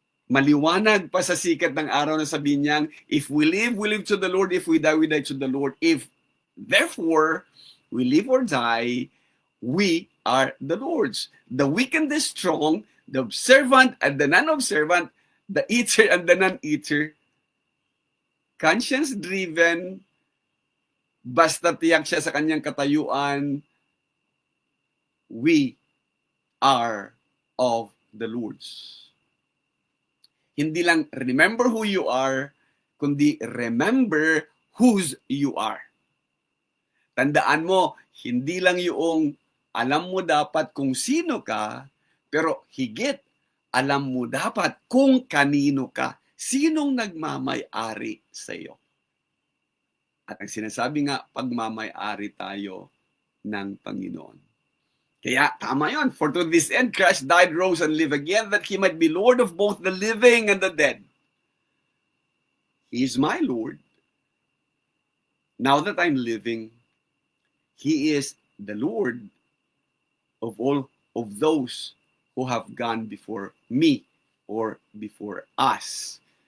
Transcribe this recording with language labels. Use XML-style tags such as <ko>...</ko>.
<tl>Maliwanag pa sa sikat ng araw na sabihin niyang,</tl> <en>if we live to the Lord. If we die to the Lord. If, therefore, we live or die, we are the Lord's. The weak and the strong, the observant and the non-observant, the eater and the non-eater, conscience-driven,</en> <tl>basta tiyak siya sa kanyang katayuan,</tl> <en>we are of the Lord's.</en> <tl>Hindi lang</tl> <en>remember who you are,</en> <tl>kundi</tl> <en>remember whose you are.</en> <tl>Tandaan mo, hindi lang yung alam mo dapat kung sino ka, pero higit alam mo dapat kung kanino ka. Sinong nagmamay-ari sa iyo? At ang sinasabi nga, pagmamay-ari tayo ng Panginoon. Kaya tama yun.</tl> <en>For to this end, Christ died, rose, and lived again, that He might be Lord of both the living and the dead. He is my Lord. Now that I'm living, He is the Lord of all of those who have gone before me or before us.</en>